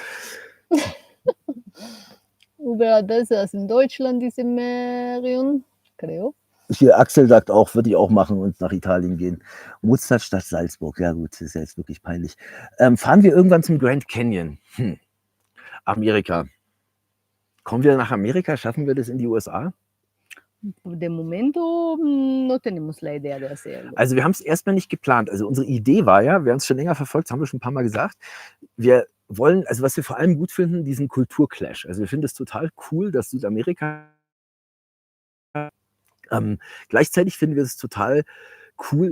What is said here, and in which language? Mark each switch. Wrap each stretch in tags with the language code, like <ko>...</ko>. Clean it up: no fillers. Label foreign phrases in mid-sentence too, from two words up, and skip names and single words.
<de>Überall besser als in Deutschland, diese Ferien, creo. Hier, Axel sagt auch, würde ich auch machen und nach Italien gehen. Mozartstadt Salzburg, ja gut, das ist ja jetzt wirklich peinlich. Fahren wir irgendwann zum Grand Canyon? Amerika. Kommen wir nach Amerika? Schaffen wir das in die USA?</de> <es>De momento no tenemos la idea de hacerlo.</es> <de>Also wir haben es erstmal nicht geplant. Also unsere Idee war ja, wer uns schon länger verfolgt, haben wir schon ein paar Mal gesagt, wir wollen, also was wir vor allem gut finden, diesen Kulturclash. Also wir finden es total cool, dass Südamerika gleichzeitig finden wir es total cool.</de>